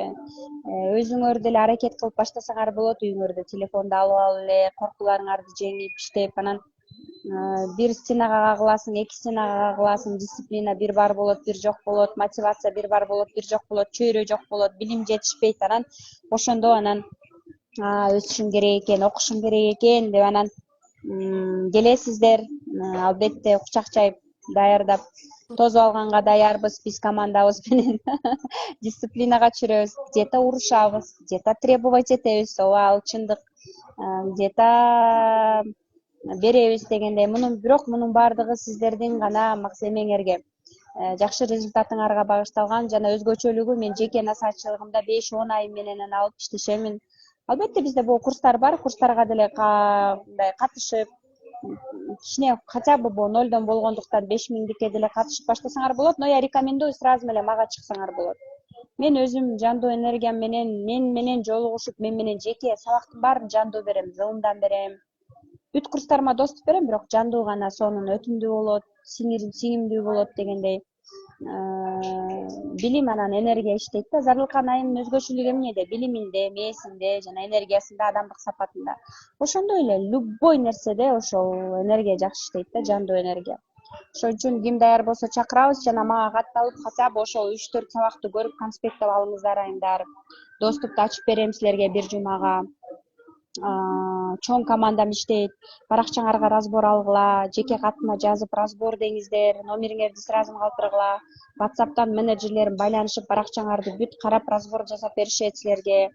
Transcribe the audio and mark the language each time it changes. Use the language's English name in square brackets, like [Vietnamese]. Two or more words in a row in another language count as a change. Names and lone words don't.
[Kyrgyz] Өзүңөр деле аракет кылып баштасаңар болот, үйүңөрдө телефонду алып алып эле коркууларыңарды жеңип иштеп, анан бир стенага кагыласың, 2 стенага кагыласың, дисциплина бир бар болот, бир жок болот, мотивация бир бар болот, бир жок болот, чөйрө жок болот, билим жетишпейт. Анан ошондо анан өсүшүм керек экен, окушум керек экен деп анан келесиздер. Албетте кучак чайып даярдап тосуп алганга даярбыз биз командабыз менен. Дисциплинага түшүрөбүз, где-то урушабыз, где-то требовать этебиз, ооба ал чындык. Где-то беребиз дегендей. Бирок мунун баардыгы сиздердин гана эмеңерге, жакшы результатыңарга багышталган жана өзгөчөлүгү мен жеке насаатчылыгымда 5-10 айым менен алып иштешемин. Албетте бизде бул курстар бар, курстарга деле мындай катышып, кичине [Russian] хотя бы [Kyrgyz] бул нолдон болгондуктан 5000дикке деле катышып баштасаңар болот, [Russian] но я рекомендую сразу [Kyrgyz] эле мага чыксаңар болот. Мен өзүм жандуу энергиям менен, мен менен жолугушуп, мен менен жеке сабактын баарын жандуу берем, Zoom'дан берем. Бүт курстарыма доступ берем, бирок жандуу гана сонун өтүмдүү болот, сиңимдүү болот дегендей. Билим анан энергия иштейт да. Зарылган айымдын өзгөчөлүгү эмнеде? Билиминде, мээсинде жана энергиясында, адамдык сапатында. Ошондой эле любой нерседе ошол энергия жакшы иштейт да, жандуу энергия. Ошон үчүн ким даяр болсо чакырабыз жана мага катталып, [Russian] хотя бы [Kyrgyz] ошол 3-4 сабакты көрүп конспекттеп алыңыздар айымдар. Доступду ачып берем силерге бир жумага. Чоң командам иштейт. Баракчаңарга разбор алгыла, жеке катыма жазып разбор деңиздер, номериңерди сразу калтыргыла. WhatsApp'тан менеджерлерим байланышып, баракчаңарды бүт карап разбор жасап беришет силерге.